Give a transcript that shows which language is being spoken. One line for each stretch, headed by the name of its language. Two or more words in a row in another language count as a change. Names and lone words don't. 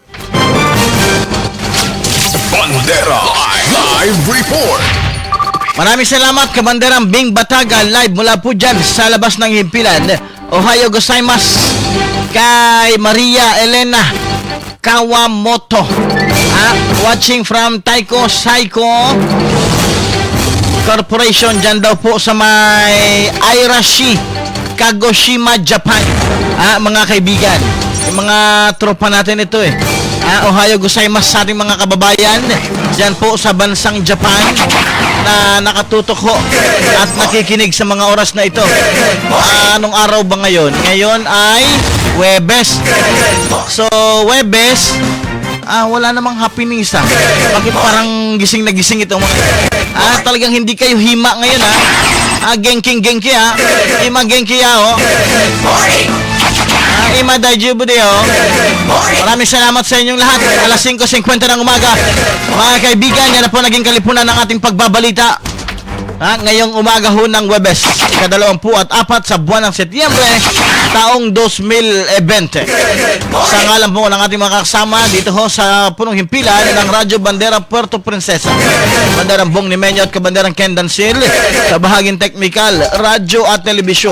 Filipino: Bandera Live Report. Maraming salamat, Kabanderang Bing Bataga live mula po dyan sa labas ng himpilan.
Japanese: Ohio gozaimasu
Filipino: kay Maria Elena Kawamoto.
English: Watching from
Filipino: Taiko Saiko Corporation dyan daw po sa may Airashi, Kagoshima, Japan. Mga kaibigan, yung mga tropa natin ito eh.
Japanese: Ohio gozaimasu
Filipino: sa ating mga kababayan dyan po sa bansang Japan na nakatutok ho at nakikinig sa mga oras na ito. Anong araw ba ngayon? Ngayon ay Huwebes. So, Huwebes, wala namang happenings. Bakit parang gising na gising ito mga talagang hindi kayo hima ngayon
Japanese: genki ima genki ima daijoubu de
Filipino: Maraming salamat sa inyong lahat. Alas 5:50 ng umaga, mga kaibigan, yan na po naging kalipunan ng ating pagbabalita ngayong umaga ho ng Huwebes, ika-24 sa buwan ng Setyembre, taong 2020. Sa ngalan po ng ating mga kasama dito ho sa punong himpilan ng Radyo Bandera Puerto Princesa, Banderang Bong Nimenyo at Kabanderang Ken Dancil, sa bahaging technical, radyo at telebisyon.